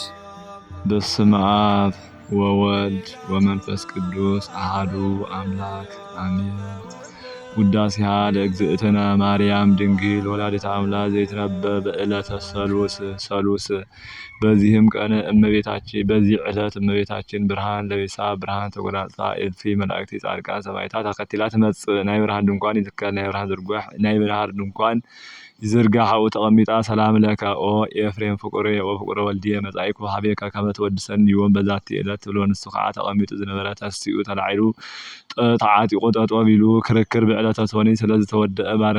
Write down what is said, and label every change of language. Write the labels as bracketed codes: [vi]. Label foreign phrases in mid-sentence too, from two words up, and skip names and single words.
[gez] በስመ አብ ወወልድ ወመንፈስ ቅዱስ አሐዱ አምላክ አሜን። ውዳሴሃ ለእግዝእትነ ማርያም ድንግል ወላዲተ አምላክ ዘይትነበብ በዕለተ ሰሉስ። [am] በዚህም ቀን በዚህ ዕለት እመቤታችን ብርሃን ለቤሳ ብርሃን ተጎናጽፋ እልፍ መላእክት ጻድቃን ሰማዕታት ተከትላ [ti] ትመጽእ። ናይ ብርሃን ድንኳን ይትከል ናይ ብርሃን ድንኳን ይዝርጋሕ ተቀሚጣ [gez] ሰላም ለከ ኦ ኤፍሬም ፍቁሬ ወፍቁረ ወልድየ መጻኢኩ ሀቤከ ከመ ትወድሰኒ ዮም በዛቲ ዕለት [ti] ብሎ ንሱ ከዓ ተቀሚጡ ዝነበረ ተስቲኡ ተላዒሉ ተዓጢቁ ጠጠው ቢሉ ክርክር ብዕለተ ቶኒ ስለዝተወደአ